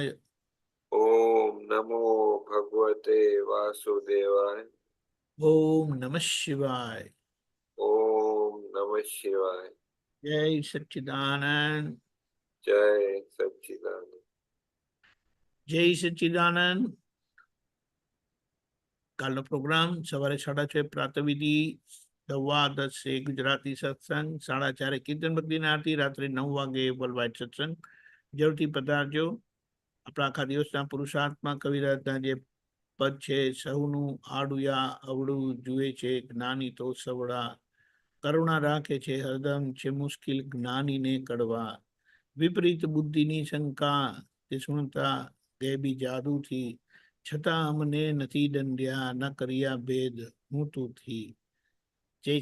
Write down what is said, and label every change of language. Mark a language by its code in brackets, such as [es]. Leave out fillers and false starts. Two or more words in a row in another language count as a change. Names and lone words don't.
[sa] ओम नमो भगवते वासुदेवाय, ओम नमः शिवाय। ओम नमः शिवाय। जय सच्चिदानंद, जय सच्चिदानंद। जय सच्चिदानंद। [gu] કાલનો પ્રોગ્રામ સવારે 6:30 પ્રાતઃવિધિ, 10:15 ગુજરાતી સત્સંગ, 4:30 કીર્તન ભક્તિની આરતી, રાત્રે 9 વાગે વર્લ્ડ સત્સંગ. જરૂરથી પધારજો. આપણા આખા દિવસના પુરુષાર્થમાં કવિરાજના જે પદ છે, સૌનું આડુયા અવળું જુએ છે જ્ઞાની તો સવડા, કરુણા રાખે છે હરદમ છે મુશ્કેલ જ્ઞાનીને કડવા, વિપરીત બુદ્ધિની શંકા તે સુણતા ગેબી જાદુથી, છતાં અમને નથી દંડ્યા ન કર્યા ભેદ હું તું થી.